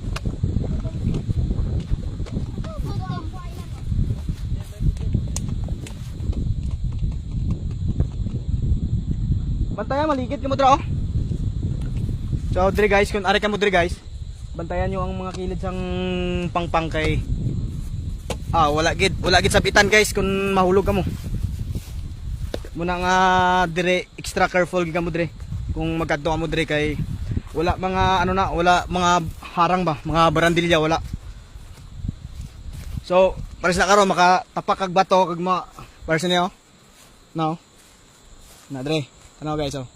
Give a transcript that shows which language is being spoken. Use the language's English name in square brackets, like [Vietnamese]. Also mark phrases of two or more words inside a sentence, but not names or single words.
[Hiligaynon] Bantayan, maligid ka mo dra oh. So dre guys, kung ari ka mo dre guys, bantayan nyo ang mga kilid sang pangpang kay wala gid sabitan guys kung mahulog ka mo. Muna nga dire extra careful gid ka mo dire kung magkadto ka mo dire kay wala mga ano na, wala mga harang ba, mga barandilya wala. So pares na karon makatapak kag bato kag mga pares niyo. No. Na dire. Ano guys oh.